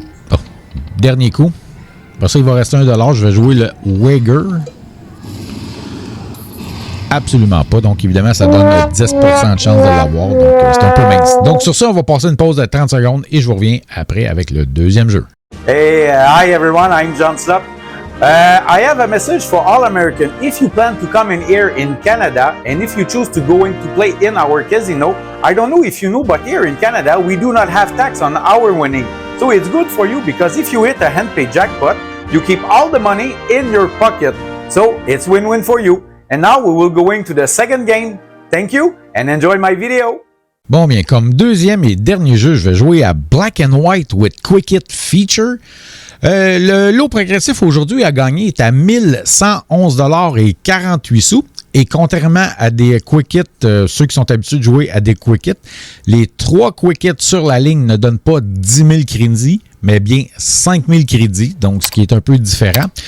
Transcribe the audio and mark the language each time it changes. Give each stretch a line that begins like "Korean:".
French: Oh, dernier coup. Après ça, il va rester 1 $. Je vais jouer le Wager. Absolument pas. Donc, évidemment, ça donne 10% de chance de l'avoir. Donc, c'est un peu mince. Donc, sur ça, on va passer une pause de 30 secondes et je vous reviens après avec le deuxième jeu.
English: Hey, hi everyone, I'm John Slop. I have a message for all Americans. If you plan to come in here in Canada and if you choose to go in to play in our casino, I don't know if you know, but here in Canada, we do not have tax on our winning. So it's good for you because if you hit a hand pay jackpot, you keep all the money in your pocket. So it's win-win for you. And now we will go into the second game. Thank you and enjoy my video.
French: Bon, bien, comme deuxième et dernier jeu, je vais jouer à Black and White with Quick Hit Feature. Le lot progressif aujourd'hui à gagner est à 1111 $ et 48 sous. Et contrairement à des quick hits, ceux qui sont habitués de jouer à des quick hits, les 3 quick hits sur la ligne ne donnent pas 10 000 crédits, mais bien 5 000 crédits, donc ce qui est un peu différent.